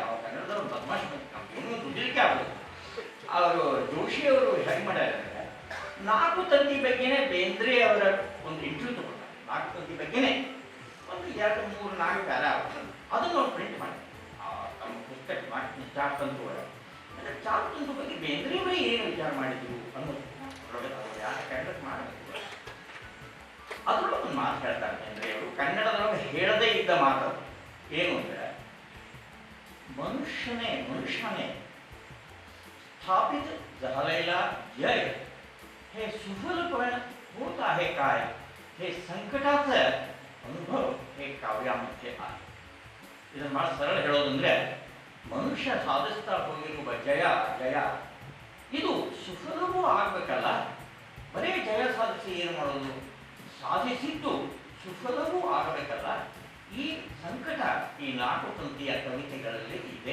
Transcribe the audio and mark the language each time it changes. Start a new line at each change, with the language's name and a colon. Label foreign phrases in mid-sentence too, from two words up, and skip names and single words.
Kannada: ಅವ್ರು ಕನ್ನಡದವ್ರು ಬದಮಾಶ್ ಮಂದಿ, ನಮ್ಗೇನು ದುಡಿಲಿಕ್ಕೆ ಆಗೋದು. ಅವರು ಜೋಶಿಯವರು ಹೇಗೆ ಮಾಡ್ಯಾರ, 4 ತಂತಿ ಬಗ್ಗೆನೇ ಬೇಂದ್ರೆ ಅವರ ಒಂದು ಇಂಟರ್ವ್ಯೂ ತಗೊಂಡ್ರೆ, 4 ತಂತಿ ಬಗ್ಗೆನೇ ಒಂದು 2-3-4 ಪ್ಯಾರ ಅದನ್ನು ಅವ್ರು ಪ್ರಿಂಟ್ ಮಾಡಿ ತಮ್ಮ ಪುಸ್ತಕ 4 ತಂತು ಒಳಗೆ ಚಾರುತಂತು ಬಗ್ಗೆ ಬೇಂದ್ರೆಯವರೇ ಏನು ವಿಚಾರ ಮಾಡಿದ್ರು ಅನ್ನೋದು ಯಾಕೆ ಕಂಡಕ್ಟ್ ಮಾಡಬೇಕು. ಅದರೊಳಗೆ ಒಂದು ಮಾತು ಹೇಳ್ತಾರೆ ಬೇಂದ್ರೆಯವರು, ಕನ್ನಡದೊಳಗೆ ಹೇಳದೇ ಇದ್ದ ಮಾತು ಏನು ಅಂದರೆ, ಮನುಷ್ಯನೇ
Marathi: स्थापित झालेला जय हे सुफलपण होत आहे काय, हे संकटाचं अनुभव हे काव्यामध्ये आहे.
Kannada: ಇದನ್ನು ಭಾಳ ಸರಳ ಹೇಳೋದಂದ್ರೆ, ಮನುಷ್ಯ ಸಾಧಿಸ್ತಾ ಹೋಗಿರುವ ಜಯ ಇದು ಸುಫಲವೂ ಆಗಬೇಕಲ್ಲ. ಬರೀ ಜಯ ಸಾಧಿಸಿ ಏನು ಮಾಡೋದು, ಸಾಧಿಸಿದ್ದು ಸುಫಲವೂ ಆಗಬೇಕಲ್ಲ. ಈ ಸಂಕಟ ಈ 4 ತಂತಿಯ ಕವಿತೆಗಳಲ್ಲಿ ಇದೆ.